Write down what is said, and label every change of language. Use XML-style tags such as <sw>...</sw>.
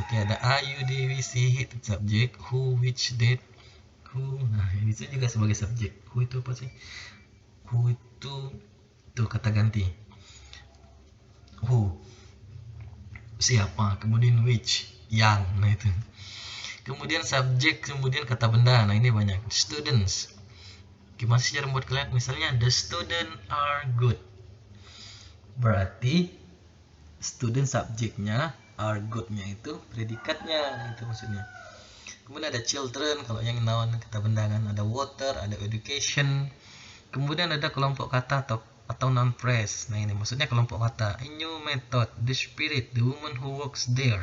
<en>Oke, ada are, you, they, we, see, it subjek, who, which, that, who.</en> <id>Nah, ini juga sebagai subjek. Who itu apa sih? Who itu kata ganti. Who siapa, kemudian which yang, nah itu. Kemudian subjek, kemudian kata benda. Nah, ini banyak. Students. Gimana sih cara membuat kalian? Misalnya</id> <en>the student are good.</en> <id>Berarti student subjeknya, are good-nya itu predikatnya, itu maksudnya. Kemudian ada children, kalau yang noun kata benda kan, ada water, ada education. Kemudian ada kelompok kata atau noun phrase. Nah, ini maksudnya kelompok kata.</id> <en>A new method, the spirit, the woman who works there.</en>